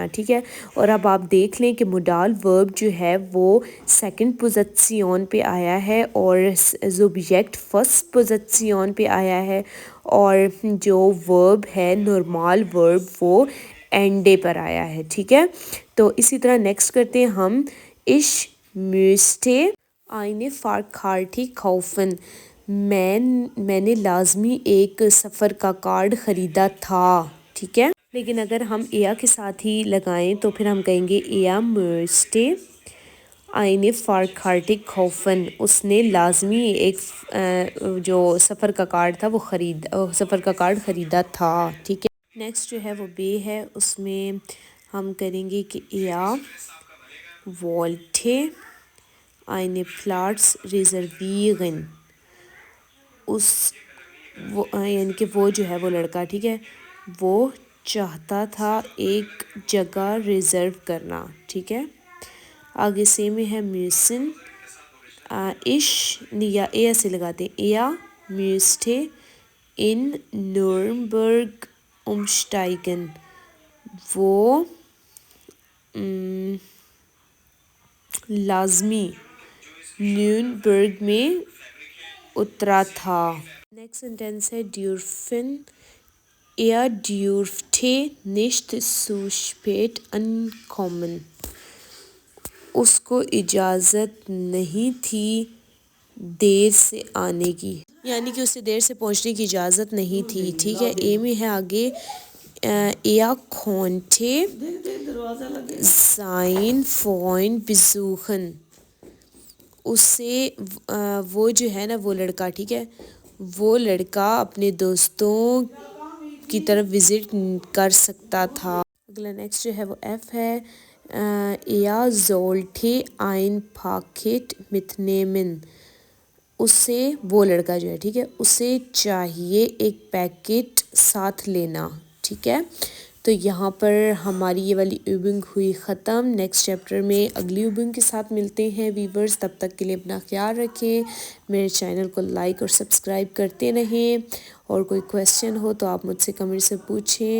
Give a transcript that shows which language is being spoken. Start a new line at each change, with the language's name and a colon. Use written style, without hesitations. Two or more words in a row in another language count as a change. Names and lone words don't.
Urdu: ٹھیک ہے، اور اب آپ دیکھ لیں کہ
English: modal verb
Urdu: جو ہے وہ
English: second position
Urdu: پہ آیا ہے، اور
English: subject first position
Urdu: پہ آیا ہے، اور جو ورب ہے
English: normal verb
Urdu: وہ اینڈے پر آیا ہے. ٹھیک ہے، تو اسی طرح نیکسٹ کرتے ہیں ہم
German: ich müsste eine Fahrkarte kaufen
Urdu: میں نے لازمی ایک سفر کا کارڈ خریدا تھا. ٹھیک ہے، لیکن اگر ہم ایا کے ساتھ ہی لگائیں تو پھر ہم کہیں گے
German: er müsste eine Fahrkarte kaufen.
Urdu: اس نے لازمی ایک جو سفر کا کارڈ تھا وہ سفر کا کارڈ خریدا تھا. ٹھیک ہے، نیکسٹ جو ہے وہ بے ہے. اس میں ہم کریں گے کہ
German: er wollte eine Platz reservieren.
Urdu: یعنی کہ وہ جو ہے وہ لڑکا، ٹھیک ہے، وہ چاہتا تھا ایک جگہ ریزرو کرنا. ٹھیک ہے، آگے سے میں ہے müssen. یا اے سے لگاتے ہیں.
German: er müsste in Nürnberg umsteigen.
Urdu: وہ لازمی نیورنبرگ میں اترا تھا.
English: next sentence
Urdu: ہے dürfen.
German: Er dürfte nicht zu spät ankommen.
Urdu: اس کو اجازت نہیں تھی دیر سے آنے کی، یعنی کہ اسے دیر سے پہنچنے کی اجازت نہیں تھی. ٹھیک ہے، اے میں ہے آگے
German: er konnte sein Freund besuchen.
Urdu: اسے وہ جو ہے نا وہ لڑکا، ٹھیک ہے، وہ لڑکا اپنے دوستوں کی طرف وزٹ کر سکتا تھا. اگلا نیکسٹ جو ہے وہ ایف ہے.
German: er sollte ein Paket mitnehmen.
Urdu: اسے وہ لڑکا جو ہے، ٹھیک ہے، اسے چاہیے ایک پیکٹ ساتھ لینا. ٹھیک ہے، تو یہاں پر ہماری یہ والی ایوبنگ ہوئی ختم.
English: next chapter
Urdu: میں اگلی ایوبنگ کے ساتھ ملتے ہیں ویورز. تب تک کے لیے اپنا خیال رکھیں، میرے چینل کو لائک اور سبسکرائب کرتے رہیں، اور کوئی کویسچن ہو تو آپ مجھ سے کمنٹ سے پوچھیں.